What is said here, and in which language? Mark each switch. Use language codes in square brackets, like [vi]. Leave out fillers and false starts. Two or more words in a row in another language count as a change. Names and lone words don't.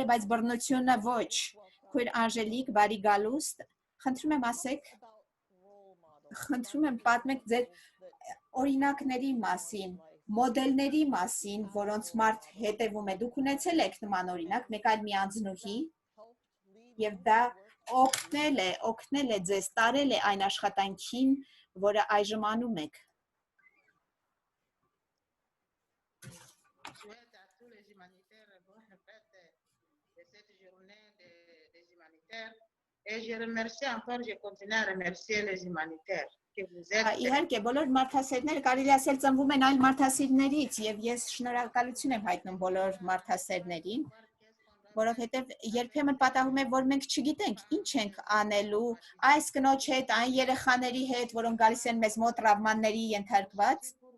[hy] բայց բռնությունը ոչ։ Քույր Անժելիկ, բարի գալուստ, խնդրում եմ ասեք, խնդրում եմ պատմեք ձեր օրինակների մասին, մոդելների մասին, որոնց մարդ հետևում է։ Դուք ունեցել եք նման օրինակ, մեկ այլ մի անձնուհի, եւ դա օգնել է ձեզ, տարել է այն աշխատանքին, որը այժմ անում եք։ [fr] Et je remercie encore, je continue à remercier les humanitaires que vous êtes. [hy] Իհարկե, բոլոր մարդասերները կարելի ասել ծնվում են այլ մարդասերներից եւ ես շնորհակալություն եմ հայտնում բոլոր մարդասերներին, որովհետեւ երբեմն պատահում է, որ մենք չգիտենք ինչ ենք անելու այս կնոջ հետ, այն երեխաների հետ, որոնք գալիս են մեզ մոտ տրավմանների ենթարկված։